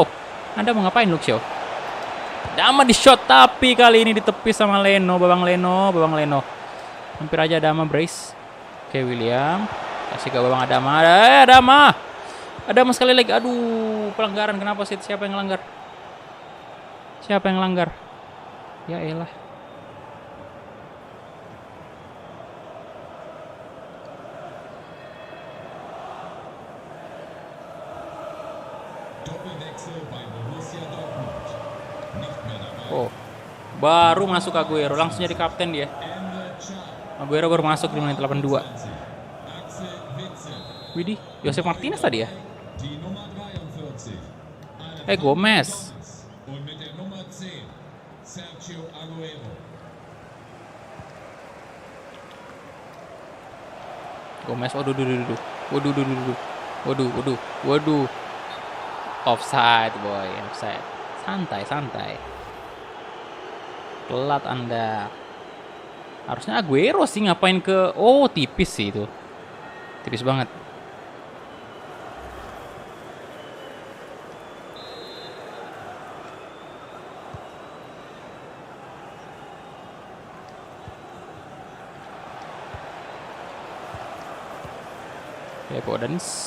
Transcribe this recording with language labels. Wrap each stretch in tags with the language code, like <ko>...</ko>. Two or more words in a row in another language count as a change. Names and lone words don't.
<id>Anda mau ngapain Luke Shaw? Adama di shot, tapi kali ini ditepis sama Babang Leno. Hampir aja Adama brace. Oke, William. Kasih ke Babang Adama. Adama sekali lagi. Aduh, pelanggaran. Kenapa sih? Siapa yang langgar? Ya elah.</id> <de>Doppelwechsel bei Borussia Dortmund. Nicht mehr dabei.</de> <id>Oh, baru masuk Aguero, langsung jadi kapten dia. Emre Can. Aguero baru masuk di menit 82. Axel Witsel. Widih, Josep Martinez tadi ya?</id> <de>Die Nummer 43. Gomez. Und mit der Nummer 10, Sergio Aguero.</de> <id>Gomez, waduh.</id> <en>Offside boy, offside.</en> <id>Santai. Telat Anda. Harusnya Aguero sih, ngapain ke... Oh, tipis sih itu. Tipis banget. Ya, Podens.</id>